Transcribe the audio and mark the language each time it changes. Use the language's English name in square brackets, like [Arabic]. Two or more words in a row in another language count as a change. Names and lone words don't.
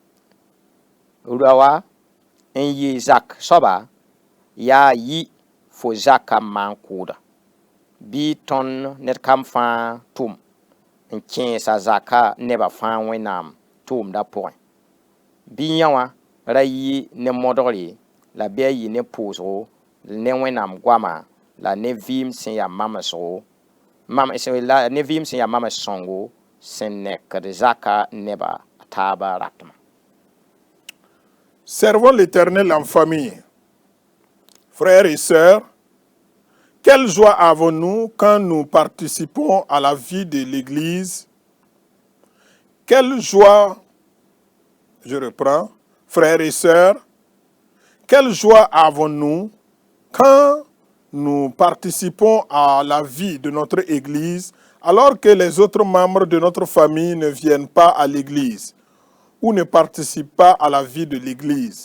[Mossi] rawa n yɩ zak soaba yaa yi fo zaka maan kʋʋda bɩ tõnd ned kam fãa tʋm n kẽesa zaka nebã fãa wẽnnaam tʋʋmdã pʋgẽ bɩ yã wã ra yɩ ne modgre la bɩ a yɩ ne pʋʋsgo ne wẽnnaam goama la ne vɩɩm sẽn yaa mamsgo ne vɩɩm sẽn yaa mams sõngo sẽn nekd zaka nebã taaba ratmã. [French] Servons l'Éternel en famille. Frères et sœurs, quelle joie avons-nous quand nous participons à la vie de l'Église? Quelle joie, je reprends, frères et sœurs, quelle joie avons-nous quand nous participons à la vie de notre Église alors que les autres membres de notre famille ne viennent pas à l'Église ou ne participent pas à la vie de l'Église?